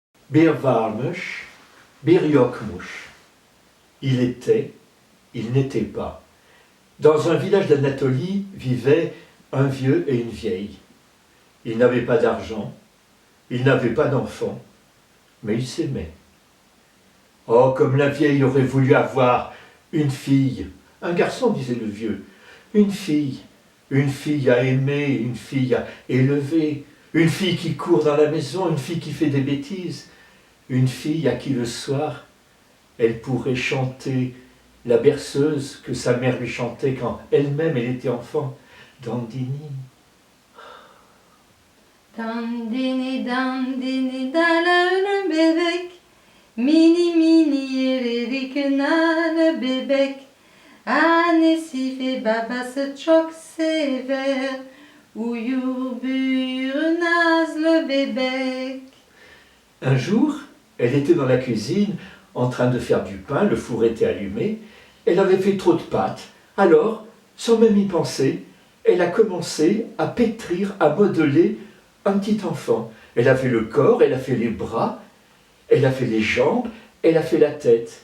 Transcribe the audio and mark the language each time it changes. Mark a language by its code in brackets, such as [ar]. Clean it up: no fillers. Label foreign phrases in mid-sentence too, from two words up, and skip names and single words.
[tr] Bir warmusch, bir yokmusch. [fr] Il était, il n'était pas. Dans un village d'Anatolie vivaient un vieux et une vieille. Ils n'avaient pas d'argent, ils n'avaient pas d'enfants, mais ils s'aimaient. Oh, comme la vieille aurait voulu avoir une fille, un garçon, disait le vieux, une fille à aimer, une fille à élever, une fille qui court dans la maison, une fille qui fait des bêtises, une fille à qui le soir, elle pourrait chanter la berceuse que sa mère lui chantait quand elle-même elle était enfant. [tr] Dandini. Dandini, dandini, dalalı bebek, mini mini yeri kınalı bebek, annesi ve babası çok sever, uyur büyür nazlı bebek. [fr] Un jour, elle était dans la cuisine en train de faire du pain, le four était allumé, elle avait fait trop de pâtes, alors, sans même y penser, elle a commencé à pétrir, à modeler un petit enfant. Elle a fait le corps, elle a fait les bras, elle a fait les jambes, elle a fait la tête.